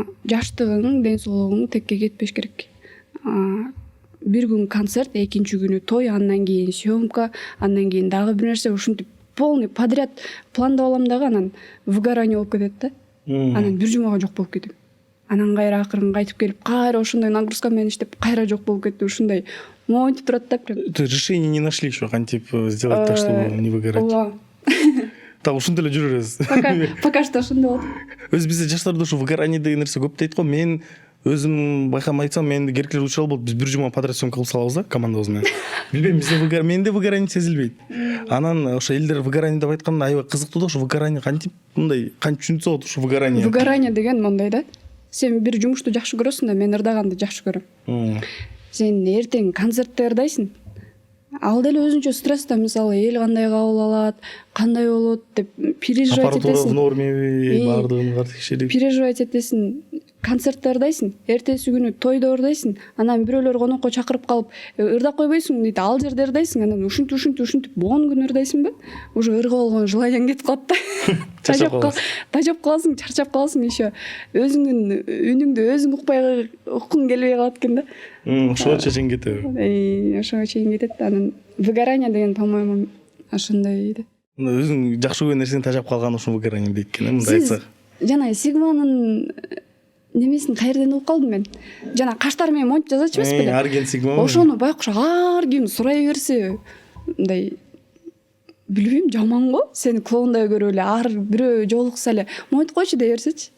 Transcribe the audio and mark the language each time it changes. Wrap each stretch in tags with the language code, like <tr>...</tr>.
<ky>Жаштыгың, ден соолугуң текке кетпеш керек. Бир күн концерт, экинчи күнү той, андан кийин съемка, андан кийин дагы бир нерсе, ушинтип</ky> <ru>полный подряд</ru> <ky>пландап алам дагы, анан выгорание болуп кетет да. Анан бир жумага жок болуп кетем. Анан кайра акырын кайтып келип, кайра ошондой нагрузка менен иштеп, кайра жок болуп кетти. Ушундай монтип турат да прям.</ky> <ru>Решение не нашли еще,</ru> <ky>кантип</ky> <ru>сделать так, чтобы не выгорать.</ru> <ky>Ооба. Так, ушинтип эле жүрө бересиз. Пока что ошондой болот. Өз бизде жаштарда ушу выгорание деген нерсе көп дейт го. Мен өзүм байкамай айтсам, менде керкелер учурал болот. Биз бир жума подряд съемка кылып салабыз да командабыз менен. Билбейм, бизде менде выгорание сезилбейт. Анан ошо элдер выгорание деп айтканда аябай кызыктуу да, ошо выгорание кантип мындай кантип түшүнсө болот ушу выгорание. Выгорание деген мындай да. Сен бир жумушту жакшы көрөсүң да, мен ырдаганды жакшы көрөм. Сен эртең концертте ырдайсың. Ал деле өзүнчө стресс да, мисалы эл кандай кабыл алат, кандай болот деп переживать этесиң. Аппаратура в нормеби, баардыгын текшерип. Переживать этесиң. Концертте ырдайсың, эртеси күнү тойдо ырдайсың, анан бирөөлөр конокко чакырып калып, ырдап койбойсуң дейт, ал жерде ырдайсың, анан ушинтип 10 күн ырдайсың ба? Уже ырга болгон желаниең кетип калат да. Тажап каласың, чарчап каласың еще. Өзүңдүн үнүңдү өзүң уккуң келбей калат экен да. Ошого чейин кетет. Ошого чейин кетет. Анан выгорание деген, по-моему, ошондой да. Өзүң жакшы көргөн нерсени тажап калган ушул выгорание дейт экен, мындай айтсак. Жана Сигманын немесин каерден угуп калдым мен. Жана каштар менен монтип жазачу эмес беле? Арген Сигма. Ошону байкуш ар ким сурай берсе, мындай билбейм, жаман го. Сени клоундай көрүп эле ар бирөө жолукса эле монтип койчу дей берсечи.</ky>